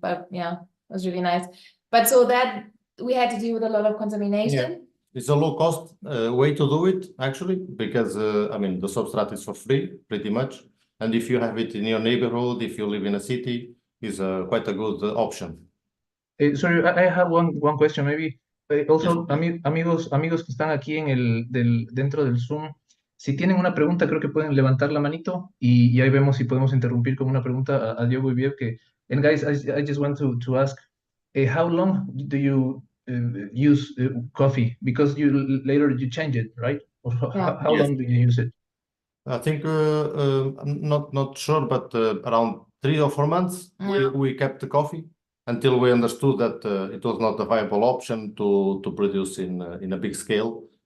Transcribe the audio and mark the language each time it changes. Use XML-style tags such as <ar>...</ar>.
<en>But yeah, it was really nice. But so that we had to deal with a lot of contamination. Yeah. It's a low cost way to do it, actually, because I mean, the substrate is for free, pretty much. And if you have it in your neighborhood, if you live in a city, is quite a good option. Sorry, I have one question, maybe.</en> <es>Also, amigos que están aquí dentro del Zoom, si tienen una pregunta, creo que pueden levantar la manito y ahí vemos si podemos interrumpir con una pregunta a Diogo y Wiebke.</es> <en>And guys, I just want to ask, how long do you use coffee? Because later you change it, right? Or how long do you use it? I think I'm not sure, but around 3 or 4 months we kept the coffee until we understood that it was not a viable option to produce in a big scale.</en>